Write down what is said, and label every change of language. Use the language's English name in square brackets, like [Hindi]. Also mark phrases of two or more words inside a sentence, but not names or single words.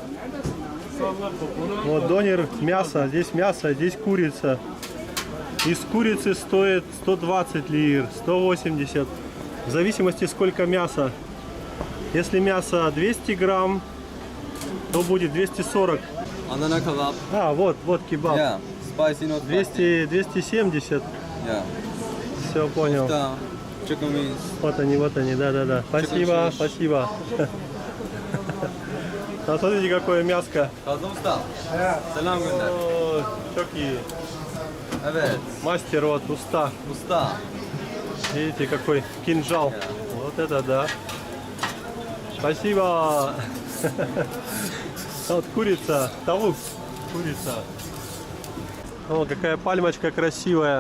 [Russian] Вот донер, мясо. Здесь курица. Из курицы стоит 120 лир, 180. В зависимости сколько мяса. Если мясо 200 грамм, то будет 240. А, вот кебаб. [English] Yeah, spicy not [Russian] 270. Yeah. Все, понял. [English] Chicken wings. [Russian] Вот они, да. Спасибо. А смотрите, какое мяско. [Turkish] Selam gönder. [Russian] О, чоки. Evet. Мастер, вот, уста. Видите, какой кинжал. Вот это да. Спасибо. Вот курица, тавук. Курица. О, какая пальмочка красивая.